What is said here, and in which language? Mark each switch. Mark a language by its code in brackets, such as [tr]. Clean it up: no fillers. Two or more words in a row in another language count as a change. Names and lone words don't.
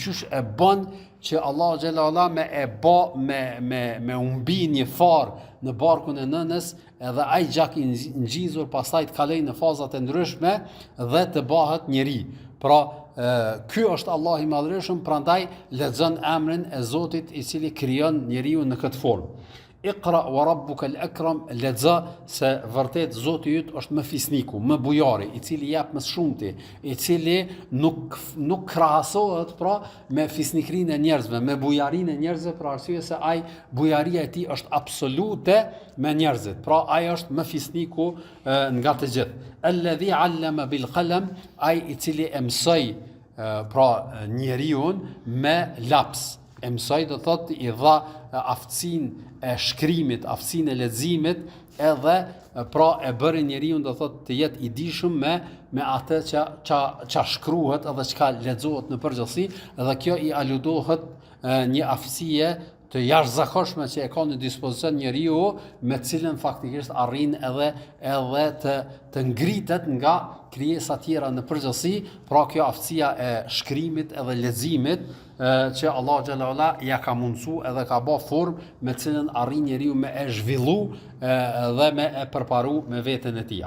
[sq] Qysh e bën që Allahu [ar] جل وعلا [sq] me humbi një farë në barkun e nënës, edhe ai gjak i ngjizur pastaj të kalojë në fazat e ndryshme dhe të bëhet njeri. Pra, ky është Allahu i Madhërisht, prandaj lexon emrin e Zotit i cili krijon njeriu në këtë formë. [ar] اقرأ وربك الأكرم, [sq] lexo se vërtet Zoti yt është më fisniku, më bujari, i cili jep më shumti, i cili nuk krahasohet pra me fisnikrinë e njerëzve, me bujarinë e njerëzve, për arsye se ai bujaria e tij është absolute me njerëzit. Pra ai është më fisniku nga të gjithë. [ar] الذي علم بالقلم, [sq] ai i cili e mësoi pra njeriu me laps. E mësoi do thotë i dha aftësinë e shkrimit, aftësinë e leximit, edhe pra e bëri njeriu do thotë të jetë i dijshëm me atë që shkruhet edhe çka lexohet në përgjithësi, dhe kjo i aludohet një aftësie të jashtëzakonshme që e ka në dispozicion njeriu, me cilën faktikisht arrin edhe të ngritet nga krijesa tjera në përgjithësi, pra kjo aftësia e shkrimit edhe leximit që Allah [ar] جل وعلا [sq] ja ka mundsu edhe ka bë formë me cilën arrin njeriu me e zhvillu dhe me e përparu me veten e tij.